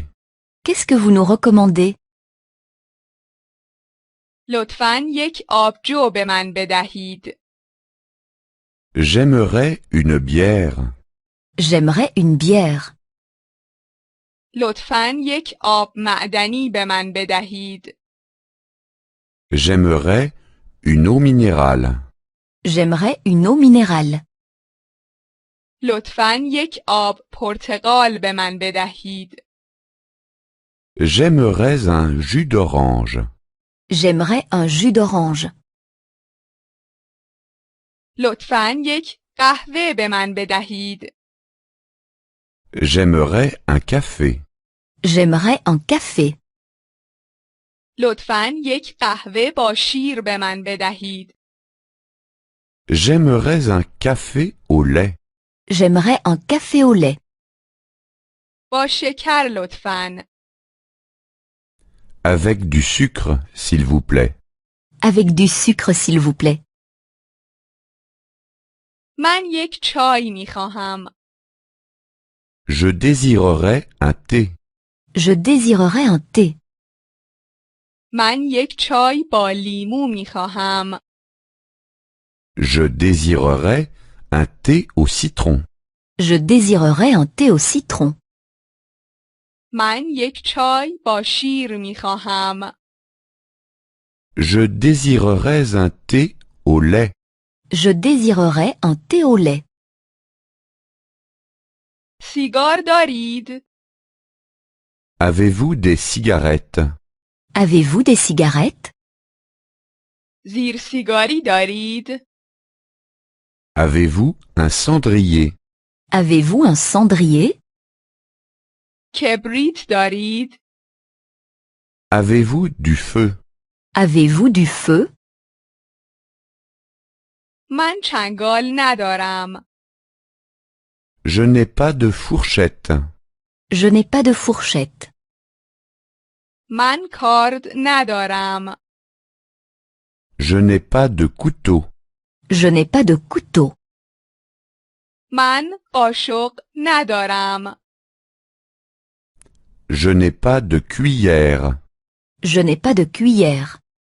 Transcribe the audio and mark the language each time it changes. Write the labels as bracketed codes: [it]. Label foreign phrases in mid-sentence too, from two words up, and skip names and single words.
[fr] Qu'est-ce que vous nous recommandez? [fa] لطفاً یک آبجو به من بدهید. [fr] J'aimerais une bière. J'aimerais une bière. [fa] لطفاً یک آب معدنی به من بدهید. [fr] J'aimerais une eau minérale. J'aimerais une eau minérale. [fa] لطفاً یک آب پرتقال به من بدهید. [fr] J'aimerais un jus d'orange. J'aimerais un jus d'orange. [fa] لطفاً یک قهوه به من بدهید. [fr] J'aimerais un café. J'aimerais un café. [fa] لطفاً یک قهوه با شیر به من بدهید. [fr] J'aimerais un café au lait. J'aimerais un café au lait. [fa] با شکر لطفاً. [fr] Avec du sucre, s'il vous plaît. Avec du sucre s'il vous plaît. [fa] من یک چای می خواهم. [fr] Je désirerais un thé. Je désirerais un thé. [fa] من یک چای با لیمو می خواهم. [fr] Je désirerais un thé au citron. Je désirerais un thé au citron. [fa] من یک چای با شیر می خواهم. [fr] Je désirerais un thé au lait. Je désirerais un thé au lait. [fa] سیگار دارید؟ [fr] Avez-vous des cigarettes? Avez-vous des cigarettes? [fa] زیر سیگاری دارید؟ [fr] Avez-vous un cendrier? Avez-vous un cendrier? [fa] کبریت دارید؟ [fr] Avez-vous du feu? Avez-vous du feu? [fa] من چنگال ندارم. [fr] Je n'ai pas de fourchette. Je n'ai pas de fourchette. [fa] من کارد ندارم. [fr] Je n'ai pas de couteau. Je n'ai pas de couteau. [fa] من قاشق ندارم. [fr] Je n'ai pas de cuillère. Je n'ai pas de cuillère.